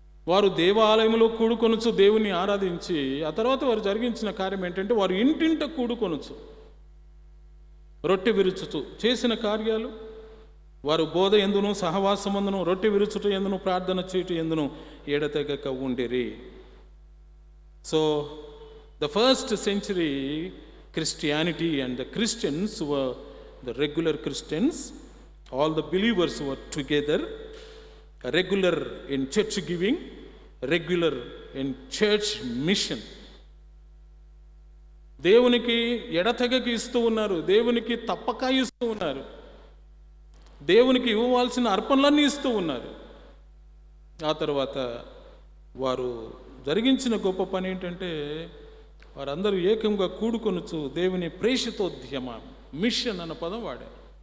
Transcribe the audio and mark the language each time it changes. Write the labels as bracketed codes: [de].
[te] వారు దేవాలయంలో కూడుకొనుచు దేవుని ఆరాధించి, ఆ తర్వాత వారు జరిగించిన కార్యం ఏంటంటే వారు ఇంటింట కూడుకొనుచు రొట్టె విరుచుతూ చేసిన కార్యాలు, వారు బోధ ఎందును, సహవాసమందును, రొట్టె విరుచుట ఎందును, ప్రార్థన చేయుట ఎందును ఎడతెగక ఉండిరి. [en] So the first century Christianity and the Christians were the regular Christians. All the believers were together, regular in church giving, regular in church mission. [te] దేవునికి ఎడతెగకి ఇస్తూ ఉన్నారు, దేవునికి తప్పక ఇస్తూ ఉన్నారు, దేవునికి ఇవ్వవలసిన అర్పణలన్నీ ఇస్తూ ఉన్నారు. ఆ తర్వాత వారు జరిగించిన గొప్ప పని ఏంటంటే వారందరూ ఏకంగా కూడుకొనుచు దేవుని ప్రేషితోద్యమ, మిషన్ అన్న పదం వాడారు.